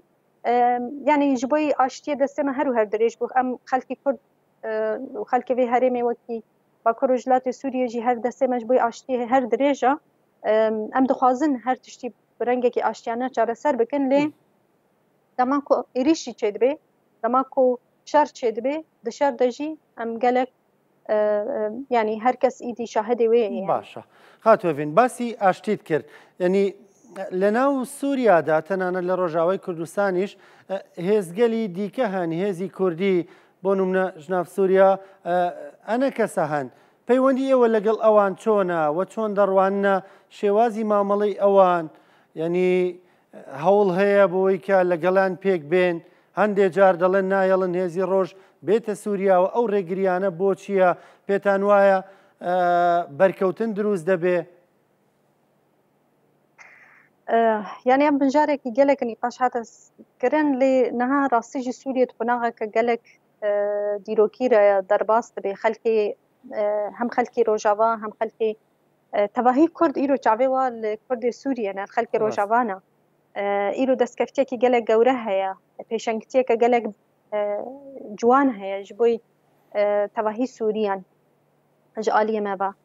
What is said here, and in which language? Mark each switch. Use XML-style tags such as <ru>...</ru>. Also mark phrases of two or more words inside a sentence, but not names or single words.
<ku>Yani ji bo aştiyê destê me her û her dirêj bû em xelkê Kurd û xelkê vê herêmê wekî Bakur û Jilatê Sûriyê jî her destê me ji bo aştiyê her dirêja em dixwazin her tiştî bi rengekî aştiyane çareser bikin lê dema ku êrişî çê dibe dema ku şer çê dibe di şer de jî em gelek yani herkes îdî şahidê wê.</ku> <ckb>باشە خاتوێڤین باسی ئاشتیت کرد یعنی لە ناو سووریادا تەنانەت لە ڕۆژاوای کوردستانیش هێزگەلی دیکە هەن هێزی کوردی بۆ نمونە ژناف سووریا ئەنە کەسە هەن پەیوەندی ئێوە لەگەڵ ئەوان چۆنە و چۆن دەڕوانە شێوازی مامەڵەی ئەوان یعنی هەوڵ هەیە بۆی کە لەگەڵان پێک بێن هەندێک جار دەڵێن نایەڵن هێزی ڕۆژ بێتە سووریا و ئەو ڕێگریانە بۆ چییە پێتان وایە بەرکەوتن دروست دەبێ؟</ckb> <ku>Yani em bincarekî gelek nîqaş hate kirin lê niha rastî jî Sûriyê xunageke gelek dîrokî re derbas dibe xelkê hem xelkê Rojava hem xelkê tevahî Kurd îro çavê wa li Kurdê Sûriye ne xelkê Rojava ne îro destkeftiyekî gelek gewre heye pêşengitiyeke gelek ciwan heye ji bo tevahî Sûriyan ji aliyê me ve.</ku>